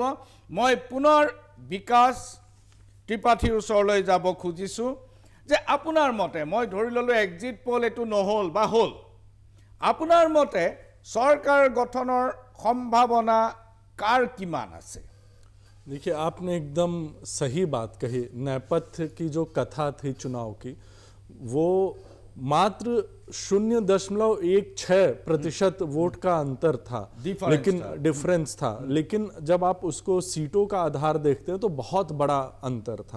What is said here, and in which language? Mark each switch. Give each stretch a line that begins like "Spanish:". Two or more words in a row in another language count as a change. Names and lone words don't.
Assamese: মই পুনৰ বিকাশ ত্ৰিপাঠীৰ ওচৰলৈ যাব খুজিছোঁ যে আপোনাৰ মতে, মই ধৰি ল'লোঁ
English: exit poll
Assamese: এইটো নহ'ল বা হ'ল, আপোনাৰ মতে চৰকাৰ গঠনৰ সম্ভাৱনা কাৰ কিমান আছে?
Hindi: देखिए, आपने एकदम सही बात कही। नेपथ्य की जो कथा थी चुनाव की, वो मात्र 0.16% वोट का अंतर था, लेकिन डिफरेंस था। लेकिन जब आप उसको सीटों का आधार देखते हैं तो बहुत बड़ा अंतर था।